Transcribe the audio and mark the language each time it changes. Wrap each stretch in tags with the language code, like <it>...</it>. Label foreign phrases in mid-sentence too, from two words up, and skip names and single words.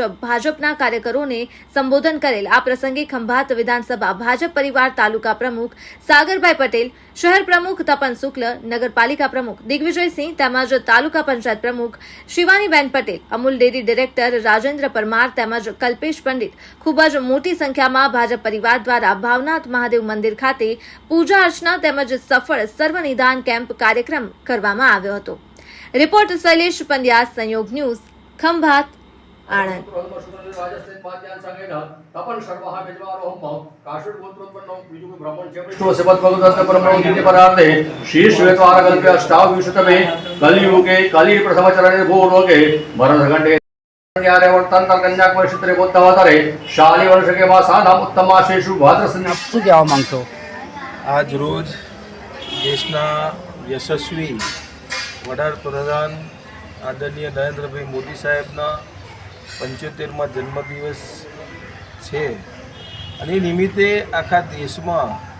<gu>ભાજપના કાર્યકરોને સંબોધન કરેલ આ પ્રસંગે ખંભાત વિધાનસભા ભાજપ પરિવાર તાલુકા પ્રમુખ સાગરભાઈ પટેલ, શહેર પ્રમુખ તપન શુક્લ, નગરપાલિકા પ્રમુખ દિગ્વિજયસિંહ તેમજ તાલુકા પંચાયત પ્રમુખ શિવાનીબેન પટેલ, અમૂલ ડેરી ડિરેક્ટર રાજેન્દ્ર પરમાર તેમજ કલ્પેશ પંડિત ખૂબ જ મોટી સંખ્યામાં ભાજપ પરિવાર દ્વારા ભાવનાથ મહાદેવ મંદિર ખાતે પૂજા અર્ચના તેમજ સફળ સર્વનિદાન કેમ્પ કાર્યક્રમ કરવામાં આવ્યો હતો।</gu> <hi>रिपोर्ट शैलेश पंड्या, संयोग न्यूज, खंभात, आणंद।</hi> <sa>कलियुगे कलि प्रथम चरणे भूलोके भरतखंडे कन्याकुमारी क्षेत्रे बोद्धवतरे शाली वर्ष के मासानाम उत्तमाशेषु भाद्रसन्या।</sa> <gu>શું કહેવા માંગશો? આજ રોજ દેશના યશસ્વી વડાપ્રધાન આદરણીય નરેન્દ્રભાઈ મોદી સાહેબના 75મા જન્મદિવસ છે અને એ નિમિત્તે આખા દેશમાં</gu>